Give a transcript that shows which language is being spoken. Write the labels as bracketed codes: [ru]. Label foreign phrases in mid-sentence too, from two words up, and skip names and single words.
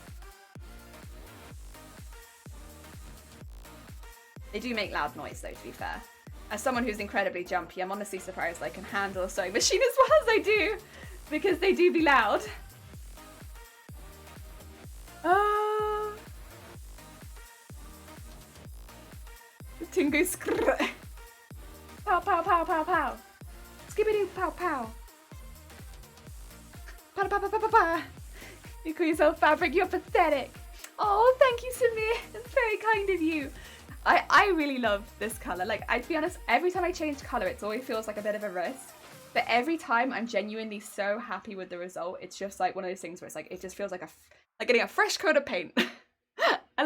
[en] They do make loud noise though, to be fair. As someone who's incredibly jumpy, I'm honestly surprised I can handle a sewing machine as well as I do, because they do be loud. The tingo skrrr. Pow, pow, pow, pow, pow. Skibbity, pow, pow. Pa, pa, pa, pa, pa, pa. You call yourself fabric, you're pathetic. Oh, thank you, Samir. That's very kind of you. I really love this colour. Like, I'd be honest, every time I change colour, it always feels like a bit of a risk. But every time I'm genuinely so happy with the result. It's just like one of those things where it's like, it just feels like like getting a fresh coat of paint.